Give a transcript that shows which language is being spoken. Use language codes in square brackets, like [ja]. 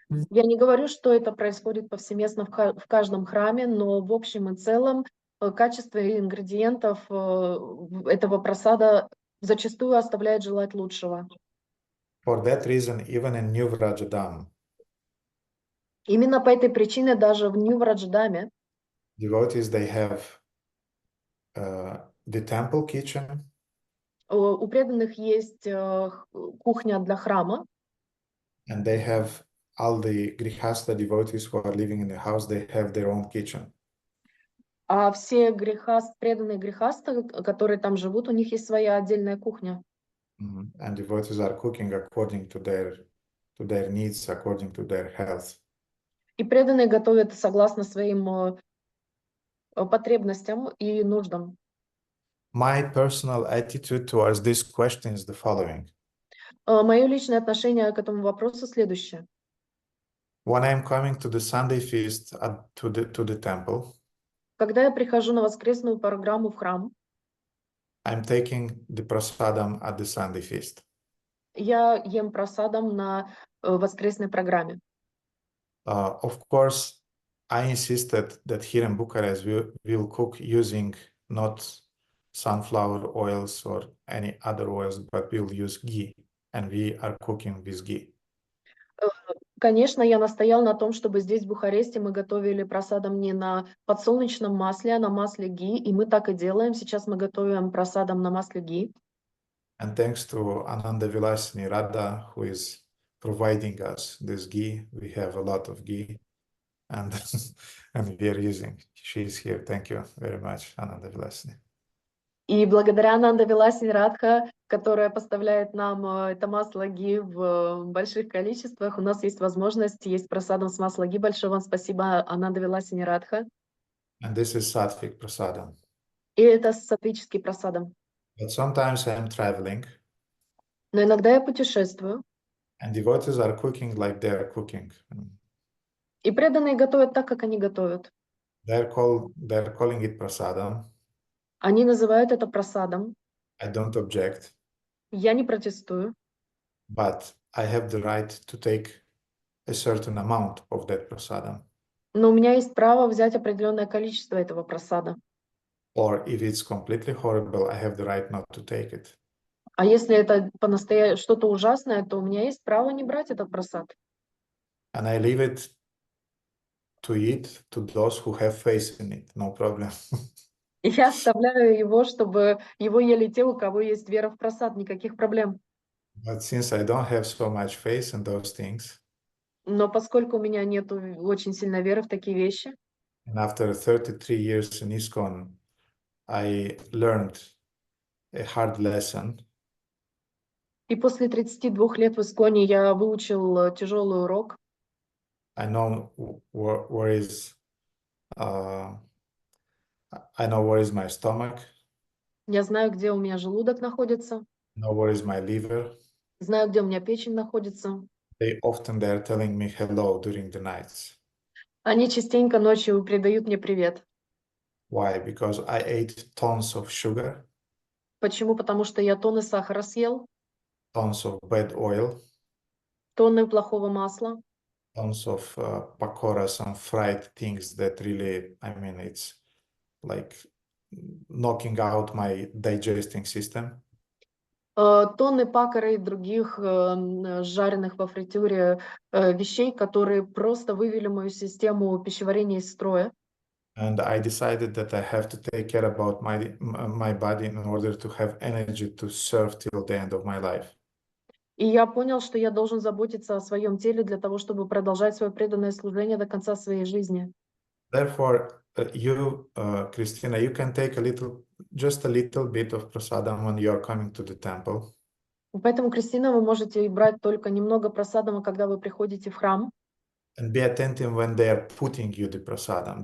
[ru] Я не говорю, что это происходит повсеместно в каждом храме, но в общем и целом качество ингредиентов этого прасада зачастую оставляет желать лучшего. [en] For that reason, even in New Vrajadam, [ru] именно по этой причине даже в Нью-Врадждаме [en] devotees, they have the temple kitchen, [ru] у преданных есть кухня для храма, [en] and they have all the grihasta devotees who are living in the house, they have their own kitchen. [ru] а все преданные грехасты, которые там живут, у них есть своя отдельная кухня. [en] And devotees are cooking according to their needs, according to their health. [ru] И преданные готовят согласно своим потребностям и нуждам. [en] My personal attitude towards this question is the following. [ru] Мое личное отношение к этому вопросу следующее. [en] When I'm coming to the Sunday feast to the temple, [ru] Когда я прихожу на воскресную программу в храм, [en] I'm taking the prasadam at the Sunday feast. [ru] я ем прасадам на воскресной программе. [en] Of course, I insisted that here in Bucharest we'll cook using not sunflower oils or any other oils, but we'll use ghee, and we are cooking with ghee. [ru] Конечно, я настоял на том, чтобы здесь, в Бухаресте, мы готовили прасадам не на подсолнечном масле, а на масле ги, и мы так и делаем. Сейчас мы готовим прасадам на масле ги. [en] And thanks to Ananda Vilasini Radha, who is providing us this ghee, we have a lot of ghee, and and we are using. She's here. Thank you very much, Ananda Vilasini. [ru] И благодаря Ананда Виласини Радха, которая поставляет нам это масло ги в больших количествах, у нас есть возможность есть прасадам с масла ги. Большое вам спасибо, Ананда Виласини Радха. [en] And this is sattvic prasadam. [ru] И это сатвический прасадам. [en] But sometimes I am traveling, [ru] Но иногда я путешествую, [en] and devotees are cooking like they are cooking. [ru] и преданные готовят так, как они готовят. [en] They're calling it prasadam. [ru] Они называют это прасадом. [en] I don't object, [ru] Я не протестую, [en] but I have the right to take a certain amount of that prasadam. [ru] но у меня есть право взять определенное количество этого прасада. [en] Or if it's completely horrible, I have the right not to take it. [ru] А если это по-настоящему что-то ужасное, то у меня есть право не брать этот прасад. [en] And I leave it to eat to those who have faith in it, no problem. [ru] И я оставляю его, чтобы его ели те, у кого есть вера в прасад, никаких проблем. [en] But since I don't have so much faith in those things, [ru] Но поскольку у меня нет очень сильной веры в такие вещи, [en] and after 33 years in ISKCON, I learned a hard lesson. [ru] и после 32 лет в Исконе я выучил тяжелый урок. [en] I know where is I know where is my stomach. [ru] Я знаю, где у меня желудок находится, [en] Know where is my liver. [ru] знаю, где у меня печень находится. [en] They are telling me hello during the nights. [ru] Они частенько ночью передают мне привет. [en] Why? Because I ate tons of sugar, [ru] Почему? Потому что я тонны сахара съел, [en] tons of bad oil, [ru] тонны плохого масла, [en] tons of pakoras and fried things that really, I mean, it's like knocking out my digesting system. [ru] тонны пакора и других жареных во фритюре вещей, которые просто вывели мою систему пищеварения из строя. [en] And I decided that I have to take care about my body in order to have energy to serve till the end of my life. [ru] И я понял, что я должен заботиться о своем теле для того, чтобы продолжать свое преданное служение до конца своей жизни. [en] Therefore, you, Christina, you can take just a little bit of prasadam when you are coming to the temple. [ru] Поэтому, Кристина, вы можете брать только немного прасадама, когда вы приходите в храм. [en] And be attentive when they are putting you the prasadam.